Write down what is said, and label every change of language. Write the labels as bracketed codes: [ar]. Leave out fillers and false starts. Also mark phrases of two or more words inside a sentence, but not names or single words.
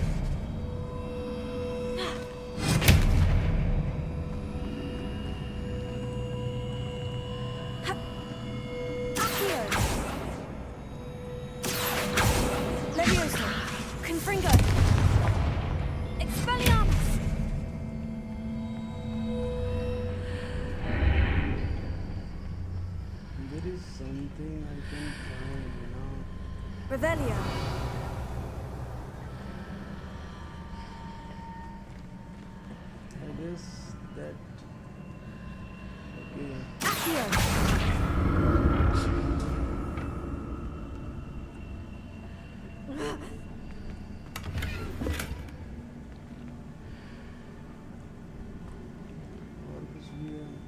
[la] Accio. Levioso. Confringo. Expelliarmus! [en] there is something I can find, you know. [la] Revelio. [en] I guess that okay. [la] Accio. [hi] और कुछ भी है